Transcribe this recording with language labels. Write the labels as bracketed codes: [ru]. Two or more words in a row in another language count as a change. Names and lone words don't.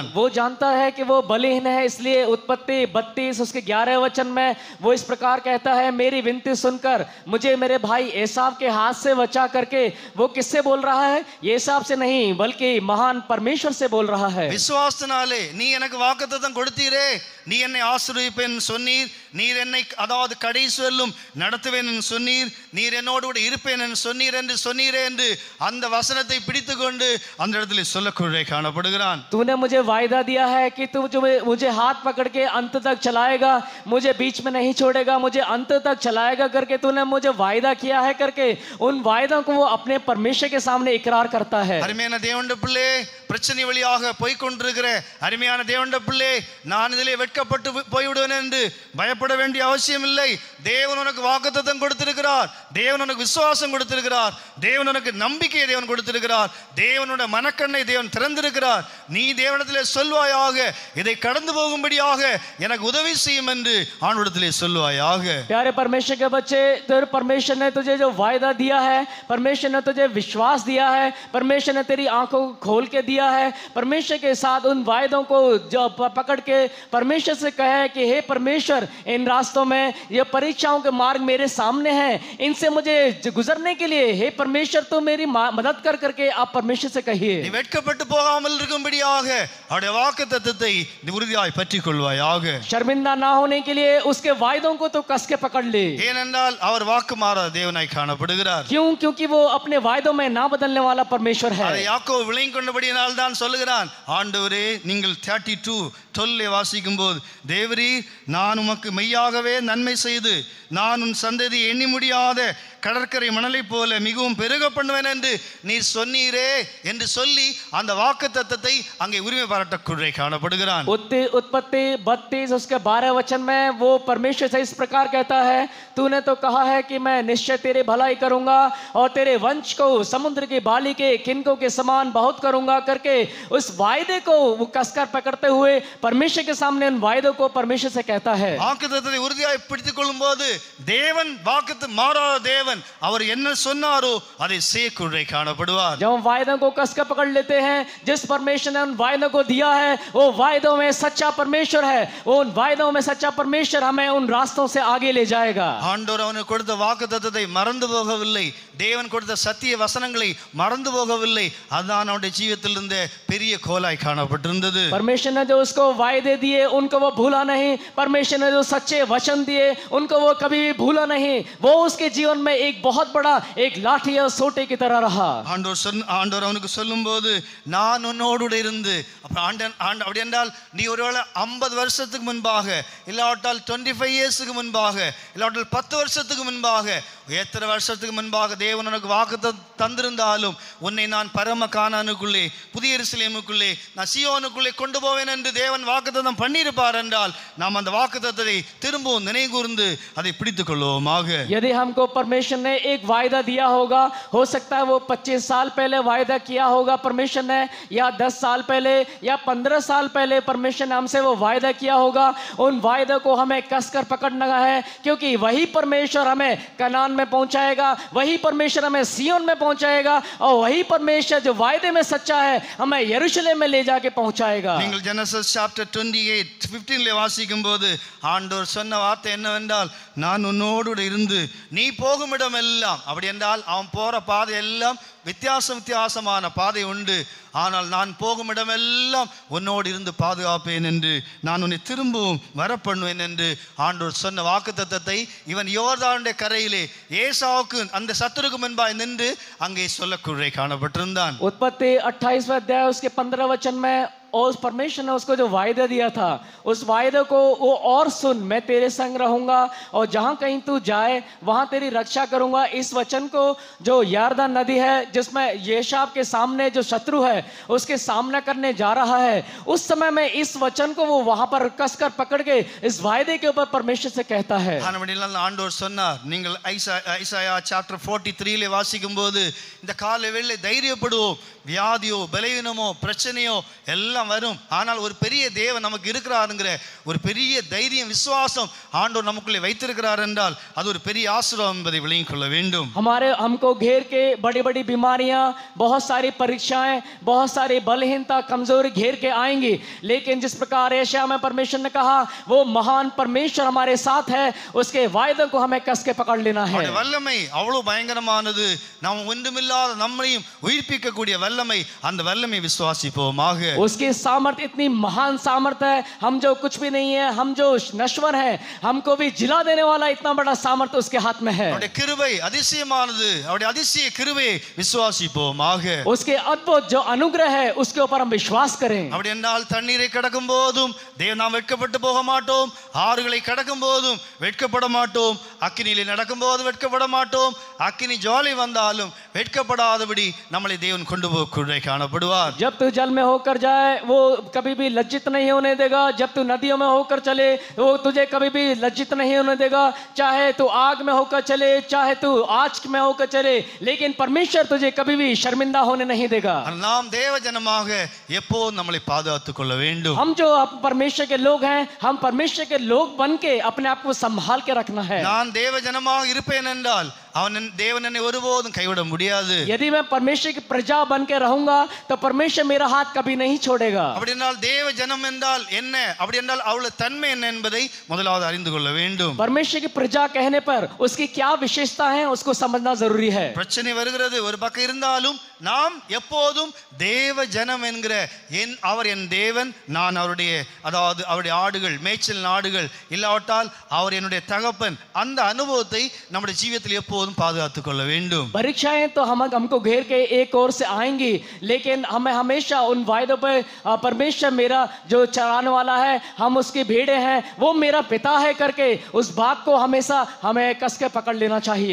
[hi] वो जानता है कि वो बलहीन है, इसलिए उत्पत्ति 32 उसके 11 वचन में वो इस प्रकार कहता है, मेरी विनती सुनकर मुझे मेरे भाई एसाव के हाथ से बचा करके. वो किससे बोल रहा है? एसाव से नहीं, बल्कि महान परमेश्वर से बोल रहा है. [ta] விசுவாசத்தினாலே நீ எனக்கு வாக்குத்தத்தம் கொடுத்தீரே, நீ என்னை ஆசீர்வதிப்பேன் சொன்னீர், நீர் என்னை அதாவது கடைசி வரலும் நடத்துவேன் என்று சொன்னீர், நீர் என்னோடு கூட இருப்பேன் என்று சொன்னீர் என்று சொன்னீரே என்று அந்த வசனத்தை பிடித்துக் கொண்டு அந்த இடத்துல சொல்லக்கூடிய காணப்படுகிறான். [hi] तूने मुझे वायदा दिया है कि तू जो मुझे हाथ पकड़ के अंत तक चलाएगा, मुझे बीच में नहीं छोड़ेगा, मुझे अंत तक चलाएगा करके तूने मुझे वायदा किया है करके उन वायदों को वो अपने परमेश्वर के सामने इकरार करता है. [ta] அருமையான தேவனுடைய பிள்ளை, பிரச்சனை வழியாக போய் கொண்டிருக்கிற அருமையான தேவனுடைய பிள்ளை, நான் இதிலே வெட்கப்பட்டு போய்விடுவேன் என்று பயப்பட வேண்டிய அவசியம் இல்லை. தேவன் உனக்கு வாக்குத்தத்தம் கொடுத்திருக்கிறார், தேவன் உனக்கு விசுவாசம் கொடுத்திருக்கிறார், தேவன் உனக்கு நம்பிக்கையை தேவன் கொடுத்திருக்கிறார், தேவனுடைய மனக்கண்ணை தேவன் திறந்திருக்கிறார். நீ தேவனிடத்திலே சொல்வாயாக, இதை கடந்து போகும்படியாக எனக்கு உதவி செய்யும் என்று ஆண்டவரிடத்திலே சொல்வாயாக. [hi] प्यारे परमेश्वर के बच्चे, तेरे परमेश्वर ने तुझे जो वायदा दिया है, परमेश्वर ने तुझे विश्वास दिया है, परमेश्वर ने तेरी आंखों को खोल के दिया है, परमेश्वर के साथ उन वायदों को जो पकड़ के परमेश्वर से कहे कि हे परमेश्वर, इन रास्तों में ये परीक्षाओं के मार्ग मेरे सामने हैं, इनसे मुझे गुजरने के लिए हे परमेश्वर तो मेरी मदद कर करके आप परमेश्वर से कहिए. [ta] நீ வெட்கப்பட்டு போகாமல் இருக்கும்படியாக அவருடைய வாக்குத்தத்தத்தை நீ உறுதியாய் பற்றிக் கொள்வாயாக. [hi] शर्मिंदा ना होने के लिए उसके वायदों को तो कस के पकड़ ले. [ta] ஏனென்றால் அவர் வாக்கு மாறாத தேவனாய் காணப்படுகிறார். [hi] क्यों? क्योंकि वो अपने वायदों में ना बदलने वाला परमेश्वर है. [ta] அதை யாக்கோபு விளங்கிக் கொண்டபடியினால் தான் சொல்லுகிறான், ஆண்டவரே நீங்கள் 32:12 வாசிக்கும் போது, தேவரீ நான் உமக்கு மெய்யாகவே நன்மை செய்து நான் உன் சந்ததி எண்ணி முடியாத கடற்கரை மணலை போல மிகவும் பெருக பண்ணுவேன் என்று நீ சொன்னீரே என்று சொல்லி அந்த வாக்குத்தத்தத்தை அங்கே உரிமை பாராட்டக்கூடிய காணப்படுகிறான். [hi] उत्पत्ति 32 उसके 12 वचन में वो परमेश्वर से इस प्रकार कहता है, तूने तो कहा है कि मैं निश्चय तेरी भलाई करूंगा और तेरे वंश को समुद्र की बाली के किनकों के समान बहुत करूंगा करके उस वायदे को वो कसकर पकड़ते हुए परमेश्वर के सामने उन वायदों को परमेश्वर से कहता है. [ta] வாக்குத்தத்தத்தை உறுதியாய் பிடித்துக் கொள்ளும் போது தேவன் வாக்குத்த மாறாத தேவன், அவர் என்ன சொன்னாரோ அதை செய்யக்கூடிய காணப்படுவார். [hi] जब हम वायदों को कसकर पकड़ लेते हैं जिस परमेश्वर ने उन वायदों को दिया है वो वायदों में सच्चा परमेश्वर है। वो उन वायदों में सच्चा परमेश्वर हमें उन रास्तों से आगे ले जाएगा। [ta] ஆண்டவர் அவனுக்கு கொடுத்த வாக்குத்தத்தத்தை மறந்து போகவில்லை, தேவன் கொடுத்த சத்திய வசனங்களை மறந்து போகவில்லை. அதுதான் அவனுடைய ஜீவிதத்தில் இருந்த பெரிய கோலாய் காணப்பட்டிருந்தது. [hi] परमेश्वर ने जो उसको वायदे दिए उनको वो भूला नहीं। परमेश्वर ने जो सच्चे वचन दिए उनको वो कभी भी भूला नहीं। वो उसके जीवन में एक बहुत बड़ा एक लाठी और सोटे की तरह रहा। [ta] ஆண்டவர் அவனுக்கு சொல்லும்போது நான் உன்னோடு இருந்து, அப்படி என்றால் நீ ஒருவேளை 50 வருஷத்துக்கு முன்பாக இல்லாவிட்டால் 25 இயர்ஸுக்கு முன்பாக இல்லாவிட்டால் 10 வருஷத்துக்கு முன்பாக எத்தனை வருஷத்துக்கு முன்பாக தேவன் உனக்கு வாக்கு தந்திருந்தாலும் உன்னை நான் பரம கானானுக்குள்ளே புதிய எருசலேமுக்குள்ளே நான் சீயோனுக்குள்ளே கொண்டு போவேன் என்று தேவன் வாக்குத்தத்தம் பண்ணியிருப்பார் என்றால் நாம் அந்த வாக்குத்தத்தத்தை திரும்பவும் நினைவு கூர்ந்து அதை பிடித்துக் கொள்வோமாக. [hi] यदि हमको परमेश्वर ने एक वायदा दिया होगा, हो सकता है वो 25 साल पहले वायदा किया होगा परमेश्वर ने, या 10 साल पहले या 15 साल पहले परमेश्वर ने हमसे वो वायदा किया होगा। उन वायदों को हमें कसकर पकड़ना है, क्योंकि वही परमेश्वर हमें कनान में पहुंचाएगा, वही परमेश्वर हमें सियोन में पहुंचाएगा, और वही परमेश्वर जो वायदे में सच्चा है हमें यरूशलेम में ले जाके पहुंचाएगा। [ta] நீங்கள் ஜெனசிஸ் சாப்டர் 28:15 வாசிக்கும்போது ஆண்டவர் சொன்ன வார்த்தை என்னவென்றால் நான் உன்னோடு இருந்து நீ போகும் இடமெல்லாம், அப்படி என்றால் அவன் போற பாதை எல்லாம் வித்தியாசமான பாதை உண்டு, ஆனால் நான் போகும் இடமெல்லாம் உன்னோடு இருந்து பாதுகாப்பேன் என்று நான் உன்னை திரும்பவும் வரப்பண்ணுவேன் என்று ஆண்டவர் சொன்ன வாக்குத்தத்தத்தை இவன் யோர்தானுடைய கரையிலே ஏசாவுக்கு அந்த சத்துருக்கு முன்பாய் நின்று அங்கே சொல்லக்கூட காணப்பட்டிருந்தான். [hi] उत्पत्ति 28वां अध्याय उसके 15 वचन में और परमेश्वर ने उसको जो वायदा दिया था उस वायदे को वो और सुन, मैं तेरे संग रहूंगा और जहां कहीं तू जाए वहां तेरी रक्षा करूंगा। इस वचन को जो यरदन नदी है जिसमें येशाब के सामने जो शत्रु है उसके सामना करने जा रहा है, उस समय में इस वचन को वो वहां पर कसकर पकड़ के इस वायदे के ऊपर परमेश्वर से कहता है। [ta] ஆண்டவர் சொன்னார், நீங்கள் ஐசாயா சாப்டர் 43 வாசிக்கும்போது இந்த காலை வேளை தைரியப்படுவோம், வியாதியோ பலவீனமோ பிரச்சனையோ எல்லாம் வரும், ஆனால் ஒரு பெரிய தேவன் நமக்கு இருக்கிறாருங்கிற ஒரு பெரிய தைரியம் விசுவாசம் ஆண்டவர் நமக்குள்ளே வைத்திருக்கிறார் என்றால் அது ஒரு பெரிய ஆசீர்வாதம் என்பதை விளங்கிக் கொள்ள வேண்டும். [hi] हमको घेर के बड़ी बड़ी बीमारियां, बहुत सारी परीक्षाएं, बहुत सारी बलहीनता कमजोरी घेर के आएंगी, लेकिन जिस प्रकार यशायाह में परमेश्वर ने कहा वो महान परमेश्वर हमारे साथ है, उसके वायदे को हमें कस के पकड़ लेना है। [ta] வல்லமை அவ்வளவு பயங்கரமானது, நாம் ஒன்றுமில்லாத நம்மையும் உயிர்ப்பிக்க கூடிய வல்லமை, அந்த வல்லமை விசுவாசிப்போமாக। [hi] उसकी सामर्थ इतनी महान सामर्थ है, हम जो कुछ भी नहीं है, हम जो नश्वर है, हमको भी जिला देने वाला इतना बड़ा सामर्थ उसके हाथ में है। [ta] அவருடைய கிருபை அதிசயமானது, அவருடைய அதிசய கிருபை விசுவாசிப்போமாக। [hi] उसके अद्भुत जो अनुग्रह है उसके ऊपर हम विश्वास करें। [ta] அப்படி என்றால் தண்ணீரை கடக்கும் போதும் நாம் வெட்கப்பட்டு போக மாட்டோம், ஆறுகளை கடக்கும் போதும் வெட்கப்பட மாட்டோம், அக்கினியிலே நடக்கும் போது வெட்கப்பட மாட்டோம், அக்கினி ஜுவாலை வந்தாலும் வெட்கப்படாதபடி நம்மளை தேவன் கொண்டு போக காணப்படுவார்। [hi] जब तू जल में होकर जाए वो कभी भी लज्जित नहीं होने देगा, जब तू नदियों में होकर चले वो तुझे कभी भी लज्जित नहीं होने देगा, चाहे तू आग में होकर चले चाहे तू आँच में होकर चले, लेकिन परमेश्वर तुझे कभी भी शर्मिंदा होने नहीं देगा। [ta] நாம் தேவ ஜனமாக எப்போதும் நம்மளை பாதுகாத்துக் கொள்ள வேண்டும்। [hi] हम जो परमेश्वर के लोग हैं, हम परमेश्वर के लोग बन के अपने आप को संभाल के रखना है। [ta] நான் தேவ ஜனமாக இருப்பேன் என்றால் தேவன் என்னை ஒருபோதும் கைவிட முடியாது। [hi] यदि मैं परमेश्वर की प्रजा बन के रहूंगा तो परमेश्वर मेरा हाथ कभी नहीं छोड़ेगा। [ta] அப்படி என்றால் தேவ ஜனம் என்றால் என்ன, அப்படி என்றால் அவளுடைய தன்மை என்ன என்பதை முதலாவது அறிந்து கொள்ள வேண்டும்। [hi] परमेश्वर की प्रजा कहने पर उसकी क्या विशेषता है उसको समझना जरूरी है। [ta] பிரச்சனை வருகிறது ஒரு பக்கம் இருந்தாலும் நாம் எப்போதும் தேவ ஜனம் என்கிற அவர் என் தேவன், நான் அவருடைய அதாவது அவருடைய ஆடுகள் மேய்ச்சல் ஆடுகள், இல்லாவிட்டால் அவர் என்னுடைய தகப்பன், அந்த அனுபவத்தை நம்முடைய ஜீவிதத்தில் எப்போதும் பாதுகாத்துக் கொள்ள வேண்டும்। [hi] परीक्षाएं तो हमको घेर के एक ओर से आएंगी, लेकिन हमें हमेशा उन वायदों पर परमेश्वर मेरा जो चराने वाला है, हम उसकी भेड़े हैं, वो मेरा पिता है करके उस बात को हमेशा हमें कस के पकड़ लेना चाहिए।